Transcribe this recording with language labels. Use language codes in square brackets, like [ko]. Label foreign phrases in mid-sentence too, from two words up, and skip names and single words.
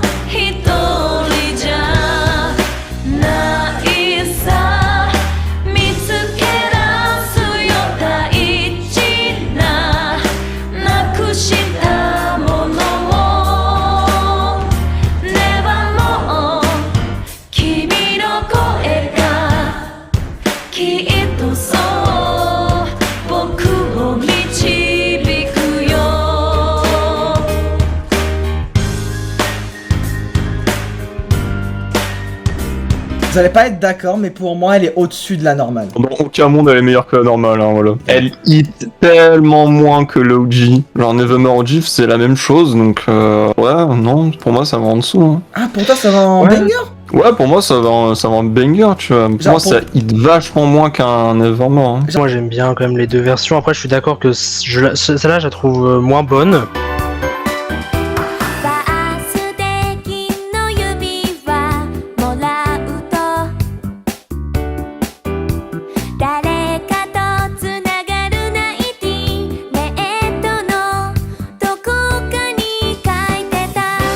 [ja] 一人じゃないさ見つけ出すよ大事ななくしたものをネバも君の声がきっとそう僕を導くよ [fr] Vous allez pas être d'accord, mais pour moi, elle est au-dessus de la normale. Dans aucun monde, elle est meilleure que la normale, hein, voilà. Elle hit tellement moins que l'OG. Genre Nevermore OG, c'est la même chose, donc ouais, non, pour moi, ça va en dessous. Hein. Ah, pour toi, ça va en Ouais. banger? Ouais, pour moi, ça va en banger, tu vois. Pour Genre, moi, ça hit vachement moins qu'un Nevermore. Hein. Moi j'aime bien quand même les deux versions. Après, je suis d'accord que celle-là, je la trouve moins bonne. [ja] バースデーの指輪もらうと誰かとつながるナイティメイトのどこかに書いてた